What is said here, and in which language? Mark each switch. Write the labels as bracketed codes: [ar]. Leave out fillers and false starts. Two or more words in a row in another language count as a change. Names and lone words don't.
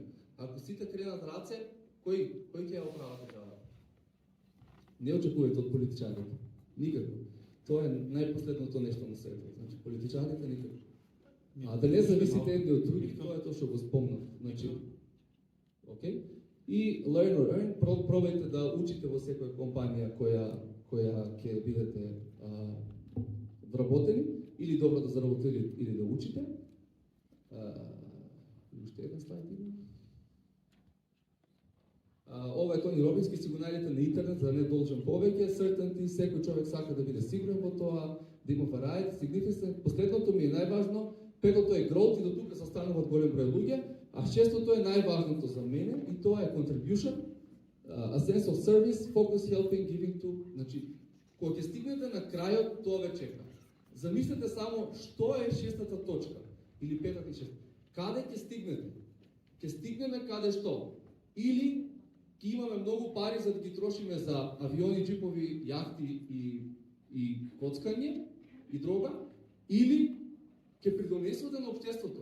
[mk] Ако сите кренат раце, кој ќе ја оправа државата? Не очекувајте од политичарите. Никако. Тоа е најпоследното нешто на светот. Значи, политичарите никако. А да не зависите едни од други, тоа е тоа што го спомнав. Значи, окей? И [en] learn or earn, [mk] пробајте да учите во секоја компанија која ќе бидете вработени, или добро да заработите или да учите. Уште еден слайд има. Ова е Тони Робинс, си го најдете на интернет, за да не должам повеќе. Certainty, секој човек сака да биде сигурен во тоа, да има [en] variety, significant. [mk] Последното ми е најважно, петото е growth и до тука се стануваат голем број луѓе, а шестото е најважното за мене и тоа е [en] contribution, a sense of service, focus, helping, giving to. [mk] Значи, кога ќе стигнете на крајот, тоа ве чека. Замислете само што е шестата точка или петата и шестата. Каде ќе стигнете? Ќе стигнеме каде што? Или ќе имаме многу пари за да ги трошиме за авиони, джипови, јахти и коцкање и дрога, или ќе придонесувате на општеството.